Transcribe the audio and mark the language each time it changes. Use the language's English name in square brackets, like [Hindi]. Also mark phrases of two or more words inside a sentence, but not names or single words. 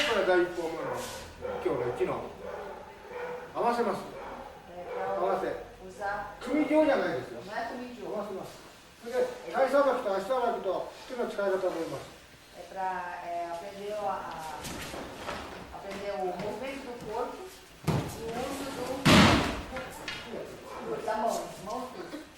[Japanese] 第一項目の今日の1の合わせます。合わせ。組状じゃないですよ。合わせます。それで体さばきと足さばきと手の使い方を覚えます。 [Portuguese] aprender o movimento do corpo e o uso da mão, tudo.